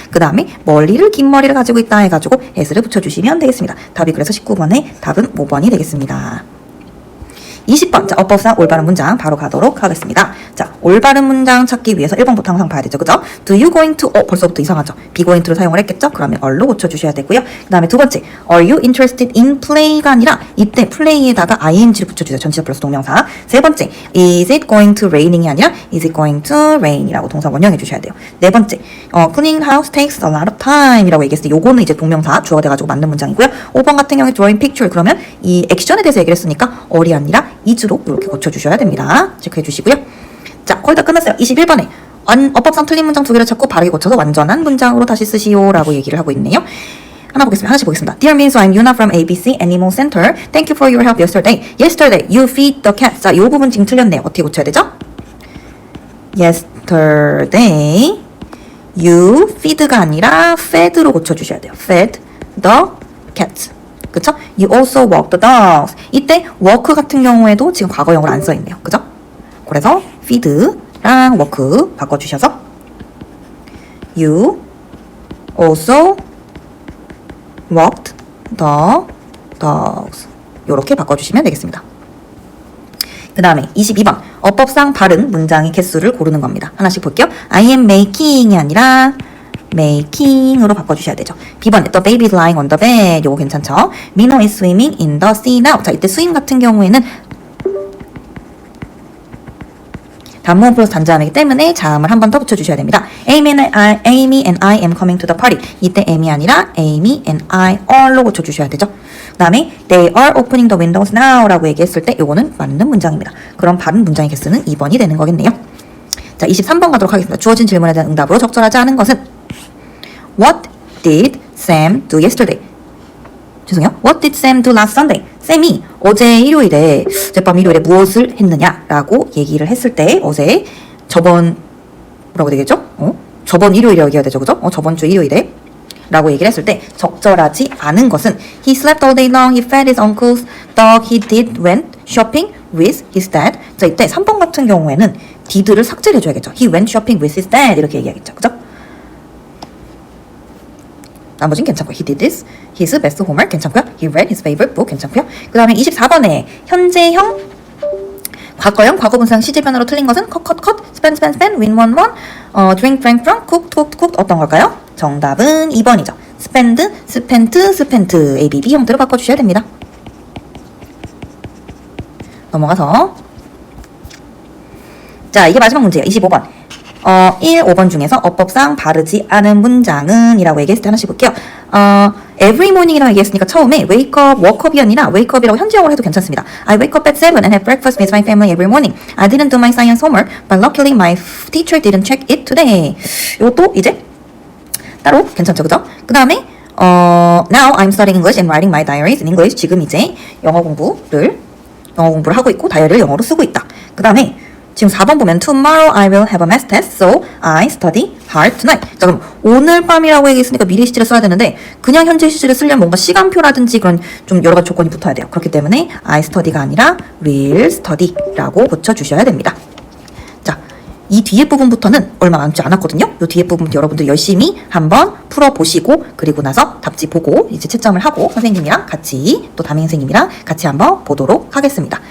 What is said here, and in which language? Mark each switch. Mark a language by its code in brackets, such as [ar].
[ko] 그 다음에 머리를 긴 머리를 가지고 있다 해가지고 s를 붙여주시면 되겠습니다. 답이 그래서 19번에 답은 5번이 되겠습니다. 20번. 자, 어법상 올바른 문장 바로 가도록 하겠습니다. 자, 올바른 문장 찾기 위해서 1번부터 항상 봐야 되죠. [en] 그죠? Do you going to? [ko] 벌써부터 이상하죠? [en] be going to [ko] 를 사용을 했겠죠? 그러면 are로 고쳐주셔야 되고요. 그 다음에 두 번째. [en] Are you interested in play가 아니라 이때 play에다가 ing를 [ko] 붙여주세요. 전치사 플러스 동명사. 세 번째. [en] Is it going to raining이 아니라 is it going to rain이라고 [ko] 동사 원형해 주셔야 돼요. 네 번째. [en] Cleaning house takes a lot of time [ko] 이라고 얘기했을 때 요거는 이제 동명사 주어가 돼가지고 맞는 문장이고요. 5번 같은 경우에 drawing picture 그러면 이 액션에 대해서 얘기를 했으니까 어리 아니라 is로 이렇게 고쳐주셔야 됩니다. 체크해 주시고요. 자, 거의 다 끝났어요. 21번에 어법상 틀린 문장 두 개를 찾고 바르게 고쳐서 완전한 문장으로 다시 쓰시오 라고 얘기를 하고 있네요. 하나씩 보겠습니다. [en] Dear Minso, I'm Yuna from ABC Animal Center. Thank you for your help yesterday. Yesterday, you feed the cat. [ko] 자, 이 부분 지금 틀렸네요. 어떻게 고쳐야 되죠? [en] Yesterday, you feed가 아니라 fed로 [ko] 고쳐주셔야 돼요. [en] Fed the cat. 그쵸? You also walk the dogs. [ko] 이때 walk 같은 경우에도 지금 과거형으로 안 써있네요. 그죠? [en] 그래서 feed랑 walk [ko] 바꿔주셔서 [en] You also walked the dogs. [ko] 요렇게 바꿔주시면 되겠습니다. 그 다음에 22번 어법상 바른 문장의 개수를 고르는 겁니다. 하나씩 볼게요. [en] I am making이 아니라 making으로 [ko] 바꿔주셔야 되죠. [en] B번 The baby is lying on the bed. [ko] 요거 괜찮죠? [en] Minho is swimming in the sea now. [ko] 자, 이때 swim 같은 경우에는 단모음 플러스 단자음이기 때문에 자음을 한 번 더 붙여주셔야 됩니다. [en] Amy and I am coming to the party. 이때 am이 아니라 Amy and I are로 [ko] 고쳐주셔야 되죠. [en] 그 다음에 They are opening the windows now 라고 얘기했을 때 [ko] 요거는 맞는 문장입니다. 그럼 바른 문장의 개수는 2번이 되는 거겠네요. 자, 23번 가도록 하겠습니다. 주어진 질문에 대한 응답으로 적절하지 않은 것은 [en] What did Sam do yesterday? [ko] 죄송해요. [en] What did Sam do last Sunday? [ko] 쌤이 어제 일요일에 어젯밤 일요일에 무엇을 했느냐라고 얘기를 했을 때 어제 저번 뭐라고 되겠죠? 저번 일요일이라고 얘기해야 되죠, 그죠? 저번 주 일요일에 라고 얘기를 했을 때 적절하지 않은 것은 [en] He slept all day long, he fed his uncle's dog, he did went shopping with his dad. [ko] 자, 이때 3번 같은 경우에는 did를 삭제를 해줘야겠죠. [en] He went shopping with his dad [ko] 이렇게 얘기하겠죠, 그죠? 나머지는 괜찮고요. [en] He did this, his best homework [ko] 괜찮고요. [en] He read his favorite book 괜찮고요. [ko] 그 다음에 24번에 현재형, 과거형, 과거분사형 시제변으로 틀린 것은 cut, spend, win, won, drink, cook, 어떤 걸까요? 정답은 2번이죠. spend, spent, ABB 형태로 바꿔주셔야 됩니다. 넘어가서 자, 이게 마지막 문제예요. 25번. 1, 5번 중에서 어법상 바르지 않은 문장은 이라고 얘기했을 때 하나씩 볼게요. Every morning이라고 얘기했으니까 처음에 [en] wake up, woke up [ko] 이 아니라 wake up이라고 현지형으로 해도 괜찮습니다. [en] I wake up at 7 and have breakfast with my family every morning. I didn't do my science homework, but luckily my teacher didn't check it today. [ko] 이것도 이제 따로 괜찮죠, 그죠? [en] 그 다음에 Now I'm studying English and writing my diaries in English. [ko] 지금 이제 영어 공부를 하고 있고 다이어리를 영어로 쓰고 있다. 그 다음에 지금 4번 보면 [en] Tomorrow I will have a math test, so I study hard tonight. [ko] 자, 그럼 오늘 밤이라고 얘기했으니까 미래 시제를 써야 되는데 그냥 현재 시제를 쓰려면 뭔가 시간표라든지 그런 좀 여러 가지 조건이 붙어야 돼요. 그렇기 때문에 I study가 아니라 [en] will study [ko] 라고 고쳐주셔야 됩니다. 이 뒤에 부분부터는 얼마 남지 않았거든요. 이 뒤에 부분 여러분들 열심히 한번 풀어보시고 그리고 나서 답지 보고 이제 채점을 하고 선생님이랑 같이 또 담임 선생님이랑 같이 한번 보도록 하겠습니다.